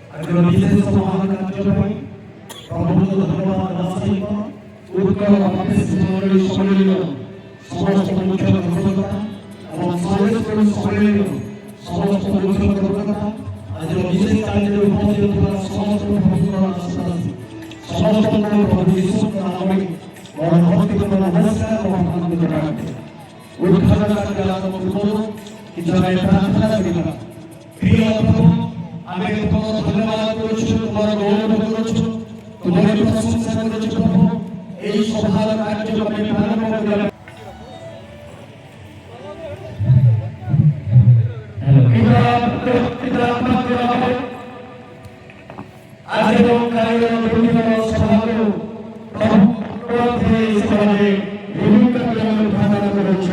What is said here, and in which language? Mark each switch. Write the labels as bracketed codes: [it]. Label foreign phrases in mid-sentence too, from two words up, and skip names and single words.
[or] ବିଶେଷ ମହାନ କାର୍ଯ୍ୟ ପାଇଁ ପ୍ରଭୁଙ୍କୁ ଧନ୍ୟବାଦ ଦେବା ସହିତ ଉତ୍କଳ ବାପେଶ ମଣ୍ଡଳୀ ସମ୍ମିଳନୀର ସମସ୍ତ ମୁଖ୍ୟ କର୍ମକର୍ତ୍ତା ଏବଂ ସମାଜସେବୀ ସମ୍ମିଳନୀର ସମସ୍ତ ମୁଖ୍ୟ କର୍ମକର୍ତ୍ତା ଆଜିର ବିଶେଷ କାର୍ଯ୍ୟରେ ଉପସ୍ଥିତ ଥିବା ସମସ୍ତ ପ୍ରଭୁଙ୍କର ଆଶୀର୍ବାଦ ସମସ୍ତଙ୍କର ପ୍ରଭୁ ଯୀଶୁଙ୍କ ନାମରେ ମୋର ଭକ୍ତିପୂର୍ଣ୍ଣ ନମସ୍କାର ଏବଂ ଆନନ୍ଦ ଜଣାଇବେ। ଉଦ୍ଘାଟନ କାର୍ଯ୍ୟ ଆରମ୍ଭ ପୂର୍ବରୁ କିଛି ଆମେ ପ୍ରାର୍ଥନା କରିବା। ପ୍ରିୟ ପ୍ରଭୁ, ଆମେ ତୁମର ଧନ୍ୟବାଦ କରୁଛୁ, ତୁମର ଗୌରବ କରୁଛୁ, ତୁମର ପ୍ରଶଂସା କରୁଛୁ ପ୍ରଭୁ। [bn] এই সভার কার্যক্রমে প্রারম্ভ করা আজ এবং কালের বিভিন্ন সভাগুলো ভূমিকা পালন করেছে।